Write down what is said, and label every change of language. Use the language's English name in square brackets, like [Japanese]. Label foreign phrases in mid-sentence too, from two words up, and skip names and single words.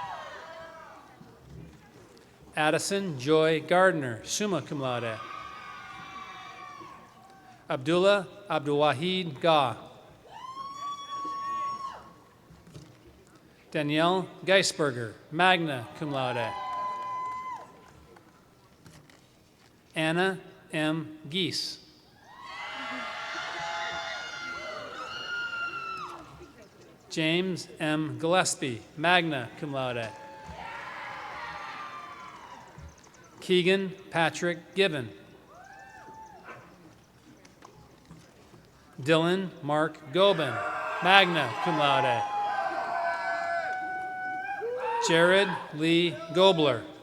[English] Addison Joy Gardner, [Latin] summa cum laude. [English] Abdullah Abdulwahid Gah. Danielle Geisberger, [Latin] magna cum laude. [English] Anna M. Geese. James M. Gillespie, [Latin] magna cum laude. [English] Keegan Patrick Given. Dylan Mark Gobin, [Latin] magna cum laude. [English] Jared Lee Gobler.